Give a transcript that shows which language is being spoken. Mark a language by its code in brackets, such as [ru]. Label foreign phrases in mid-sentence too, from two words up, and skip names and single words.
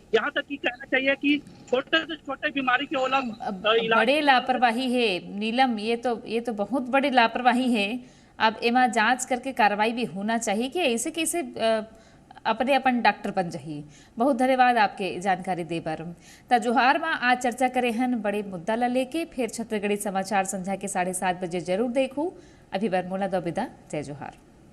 [hne] यहाँ तक कि कहना चाहिए कि छोटे से छोटे बीमारी के बड़े लापरवाही है। नीलम, ये तो बहुत बड़ी लापरवाही है। अब एमा जांच करके कार्रवाई भी होना चाहिए कि ऐसे कैसे अपने अपन डॉक्टर बन जाइए। बहुत धन्यवाद आपके जानकारी दे बार। त जोहार में आज चर्चा करे हन बड़े मुद्दा ला लेके, फिर छत्तीसगढ़ी समाचार संध्या के 7:30 बजे जरूर देखू। अभी बरमोला दो विदा, जय जोहार।